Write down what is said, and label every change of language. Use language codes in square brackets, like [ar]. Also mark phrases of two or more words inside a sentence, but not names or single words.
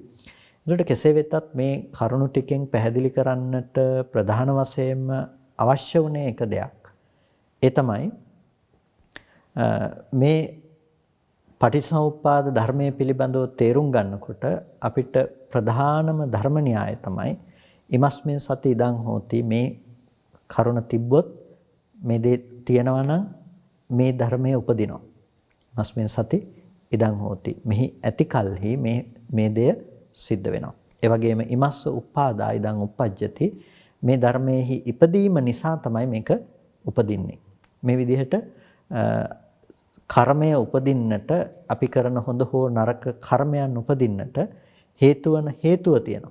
[si] ඒකට කෙසේ වෙතත් මේ කරුණු ටිකෙන් පැහැදිලි කරන්නට ප්‍රධාන වශයෙන්ම අවශ්‍ය වුණේ එක දෙයක්. ඒ තමයි මේ පටිච්චසමුප්පාද ධර්මයේ පිළිබඳව තේරුම් ගන්නකොට අපිට ප්‍රධානම ධර්ම න්‍යාය තමයි [pi] ඉමස්මින් සති ඉදං හෝති [si] මේ කරුණ තිබ්බොත් මේ දේ තියෙනවා නම් මේ ධර්මයේ උපදිනවා. [pi] මස්මින් සති ඉදං හෝති. [si] මෙහි ඇති කල්හි මේ දෙය සිද්ධ වෙනවා. ඒ වගේම [pi] ඉමස්ස උපාදා ඉදං උපජ්ජති. [si] මේ ධර්මයේහි ඉපදීම නිසා තමයි මේක උපදින්නේ. මේ විදිහට කර්මය උපදින්නට අපි කරන හොඳ හෝ නරක කර්මයන් උපදින්නට හේතුව තියෙනවා.